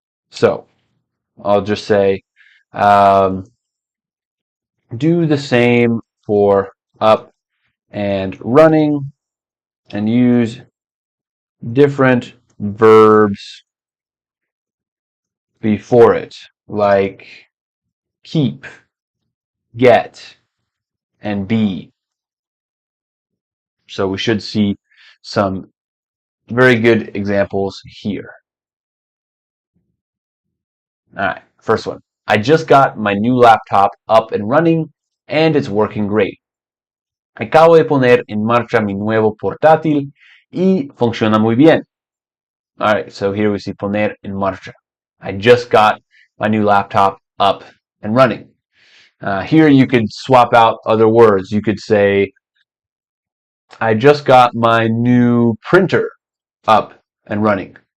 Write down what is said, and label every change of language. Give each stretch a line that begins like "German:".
English: So I'll just say, do the same for up and running and use different verbs before it, like keep, get, and be. So we should see some very good examples here. All right, first one. I just got my new laptop up and running and it's working great.
Spanish: Acabo de poner en marcha mi nuevo portátil y funciona muy bien.
English: All right, so here we see
Spanish: poner en marcha.
English: I just got my new laptop up and running. Here you could swap out other words. You could say, I just got my new printer up and running.